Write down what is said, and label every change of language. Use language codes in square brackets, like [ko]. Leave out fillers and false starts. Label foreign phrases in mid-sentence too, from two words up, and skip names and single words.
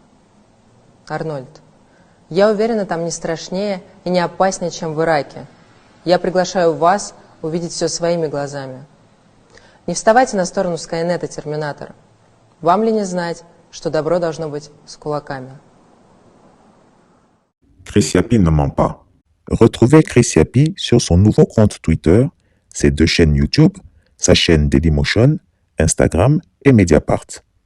[ru] Арнольд, я уверена, там не страшнее и не опаснее, чем в Ираке. Я приглашаю вас увидеть все своими глазами. Не вставайте на сторону Скайнета, Терминатора. Вам ли не знать, что добро должно быть с кулаками? [fr] Chris Yapi ne ment pas. Retrouvez Chris Yapi sur son nouveau compte Twitter, ses 2 chaînes YouTube, sa chaîne Dailymotion, Instagram et Mediapart.